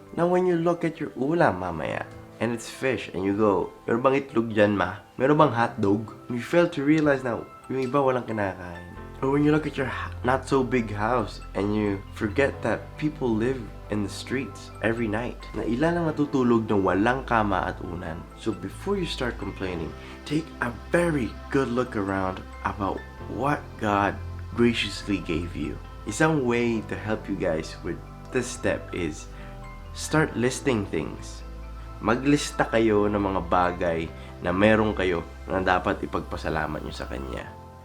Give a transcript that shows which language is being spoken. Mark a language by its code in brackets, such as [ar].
[en] Now when you look at your [tl] ulam mamaya, [en] and it's fish, and you go, [tl] meron bang itlog dyan ma? Meron bang hotdog? [en] You fail to realize [tl] na yung iba walang kinakain. [en] Or when you look at your not so big house, and you forget that people live in the streets every night. [tl] Na ilan ang natutulog na walang kama at unan. [en] So before you start complaining, take a very good look around about what God graciously gave you. Isang way to help you guys with this step is start listing things. [tl] Maglista kayo ng mga bagay na meron kayo na dapat ipagpasalamat nyo sa Kanya.